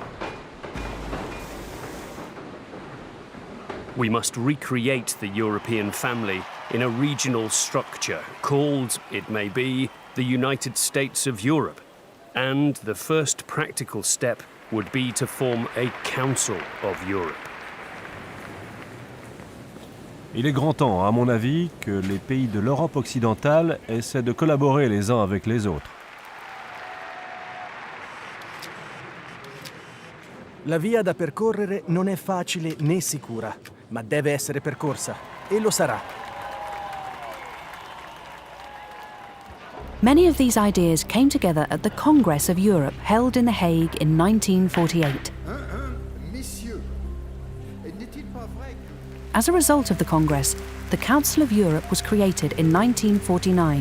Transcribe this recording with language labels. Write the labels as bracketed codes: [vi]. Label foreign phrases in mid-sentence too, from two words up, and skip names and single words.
[en] We must recreate the European family in a regional structure called, it may be, the United States of Europe. And the first practical step would be to form a Council of Europe. [fr] Il est grand temps, à mon avis, que les pays de l'Europe occidentale essaient de collaborer les uns avec les autres. [it] La via da percorrere non è facile né sicura, ma deve essere percorsa, e lo sarà. [en] Many of these ideas came together at the Congress of Europe held in The Hague in 1948. As a result of the Congress, the Council of Europe was created in 1949.